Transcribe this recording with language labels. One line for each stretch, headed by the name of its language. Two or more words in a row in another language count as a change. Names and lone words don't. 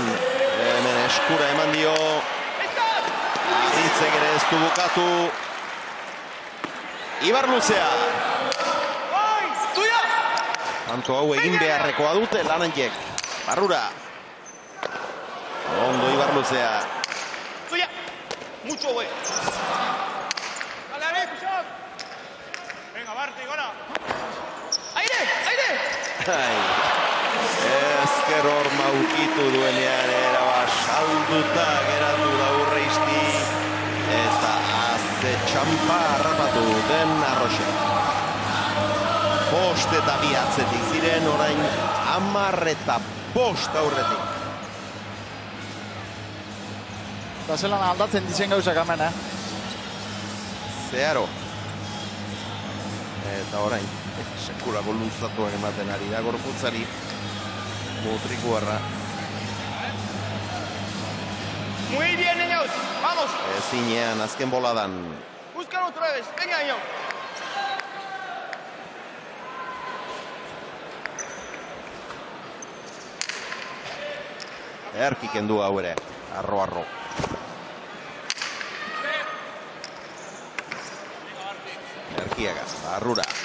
Basque: Hemen eskura eman dio. Aditzek ere ez du bukatu. Ibar Luzea. Tanto hau egin beharrekoa dute Lananjek. Barrura. Ondo Ibar Luzea.
Spanish: Mucho güey. Dale, Puchón. Venga, Barte, gora. Aire, aire.
Basque: Ezker Orma ukitu duenean erabat salduta geratu da Urreizti. Eta azte txampa harrapatu duten Arroxe. Bost eta bi atzetik ziren, orain 10 eta 5 aurretik. Eta zelan aldatzen ditzen gauzak hemen, Zeharo. Eta orain, sekulako luzatuak ematen ari da gorputzari. Mutrikuarra.
Spanish: Muy bien, niños. Vamos.
Basque: Ezinean, azken boladan.
Spanish: Buscan otra vez. Venga, niño.
Basque: Erki kendu hau ere. Arro. Erkiaga, Barrura.